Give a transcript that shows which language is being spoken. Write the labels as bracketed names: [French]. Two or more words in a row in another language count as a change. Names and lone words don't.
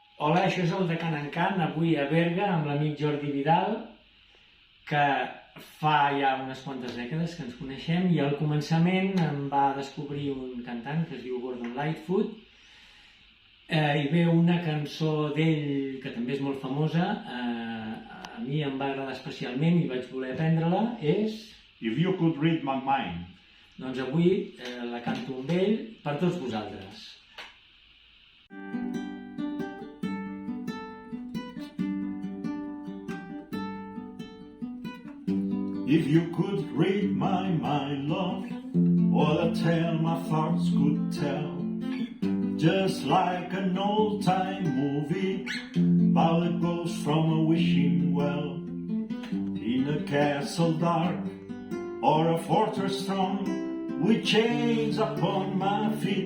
[Catalan] Hola, això és el de Can en Can, avui a Berga, amb l'amic Jordi Vidal, que fa ja unes quantes dècades que ens coneixem, i al començament em va descobrir un cantant que es diu Gordon Lightfoot, i ve una cançó d'ell que també és molt famosa, a mi em va agradar especialment i vaig voler aprendre-la, és... If You Could Read My Mind. Doncs avui la canto amb ell per tots vosaltres. [English] If you could read my mind, love, all the tale my thoughts could tell, just like an old-time movie about a ghost from a wishing well, in a castle dark or a fortress strong, with chains upon my feet.